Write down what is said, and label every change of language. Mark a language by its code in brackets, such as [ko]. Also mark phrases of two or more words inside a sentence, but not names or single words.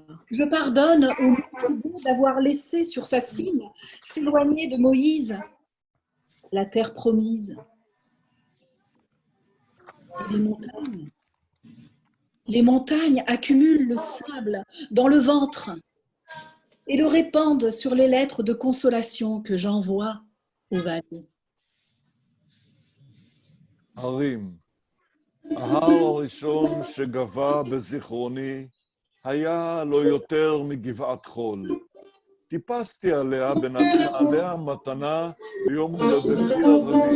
[fr] Je pardonne au Moutoubou d'avoir laissé sur sa cime s'éloigner de Moïse la terre promise. Les montagnes accumulent le sable dans le ventre et le répandent sur les lettres de consolation que j'envoie aux vallées. [he] הרים. ההר הראשון שגבה בזיכרוני היה לא יותר מגבעת חול. טיפסתי עליה ונתנה עליה מתנה ביום הולדתי הרביעי.